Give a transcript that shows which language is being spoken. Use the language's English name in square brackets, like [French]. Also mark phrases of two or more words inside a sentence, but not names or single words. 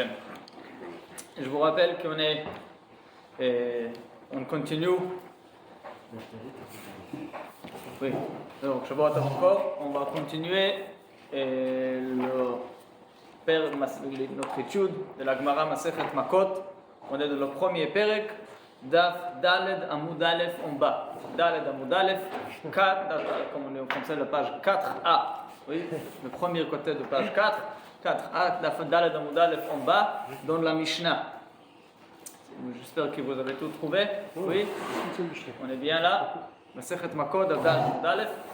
[French] Je vous rappelle on continue. Oui, donc je vois encore, on va continuer notre étude de la Gemara [Hebrew] מסכת מכות. [French] On est dans le premier Perek. [Hebrew] דף ד עמוד א [French] en bas. [Hebrew] ד עמוד א, 4, [French] comme on est au français, la page 4a. Oui, le premier côté de page 4. 4a, [Hebrew] דף ד עמוד א [French] en bas, dans la Mishnah. J'espère que vous avez tout trouvé. Oui, on est bien là. [Hebrew] מסכת מכות דף ד עמוד א.